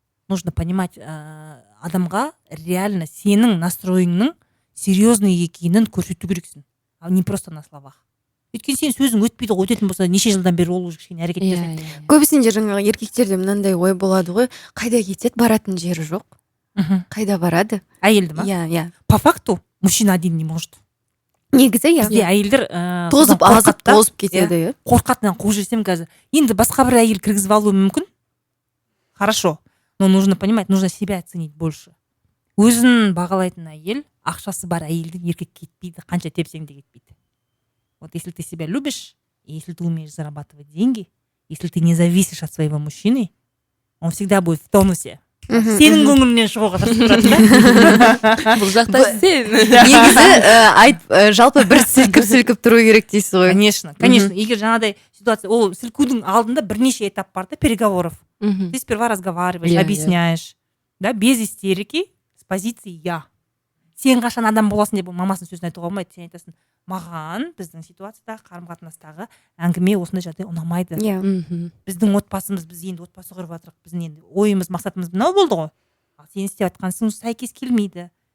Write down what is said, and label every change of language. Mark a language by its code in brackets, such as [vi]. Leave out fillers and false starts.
[ru] Нужно понимать, адамға реально сенің настройыңның серьезный екенін көрсету керексің, а не просто на словах. [kk] Өйткені сен сөзің өтпейді ғой, өтетін болса неше жылдан бері ол кішкене әрекет жасайды. Көбісінде жаңағы еркектерде мынандай ой болады ғой, қайда кетеді, баратын жері жоқ. Қайда барады? Әйелді ма? Иә. [ru] По факту мужчина один не может. [kk] Негізі иә. Бізде әйелдер тозып кетеді. Қорқатынан қуып жіберсем қазір. Енді басқа бір әйел кіргізіп алуы мүмкін. [ru] Хорошо. Но нужно понимать, нужно себя оценить больше. [kk] Өзін бағалайтын әйел, ақшасы бар әйелдің еркек кетпейді, қанша тепсең де кетпейді. [ru] Вот если ты себя любишь, если ты умеешь зарабатывать деньги, если ты не зависишь от своего мужчины, он всегда будет в тонусе. [kk] Сенің көңілінен шығуға тырысып тұрады да. Бұл жақта сен. Негізі жалпы бір сілкіп тұру керек дейсіз ғой. Конечно. Егер жаңадай ситуация, ол сілкудің алдында бірнеше этап бар да, переговоров. [ru] Ты сперва разговариваешь, объясняешь, да, без истерики, с позиции я. [kk] Сен қашан адам боласың деп мамасының сөзін айтуға болмайды. Сен айтасың, маған біздің ситуациядағы қарым-қатынастағы әңгіме осындай жағдай ұнамайды. Біздің отбасымыз, біз енді отбасы құрып жатырық, біздің енді ойымыз, мақсатымыз мынау болды ғой. Ал сен істеп жатқансың сәйкес келмейді.